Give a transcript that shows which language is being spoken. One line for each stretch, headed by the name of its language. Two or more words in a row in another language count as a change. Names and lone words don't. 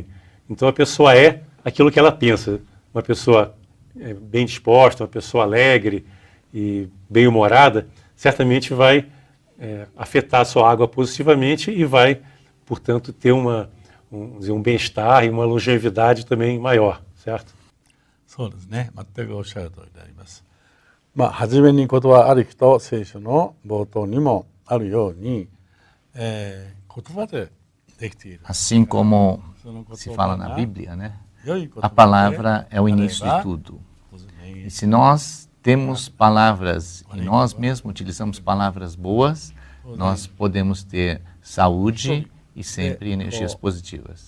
Portuguese: Então a pessoa é aquilo que ela pensa. Uma pessoa bem disposta, uma pessoa alegre e bem-humorada, certamente vai afetar a sua água positivamente e vai, portanto, ter um bem-estar e uma longevidade também maior, certo?
Japanese: そうですね。全くおっしゃる通りであります。初めにことはありきと聖書の冒頭にもあるように、言葉でできている。
Portuguese: Assim como se fala na Bíblia, né? A palavra é o início de tudo. E se nós temos palavras e nós mesmos utilizamos palavras boas, nós podemos ter saúde e sempre energias positivas.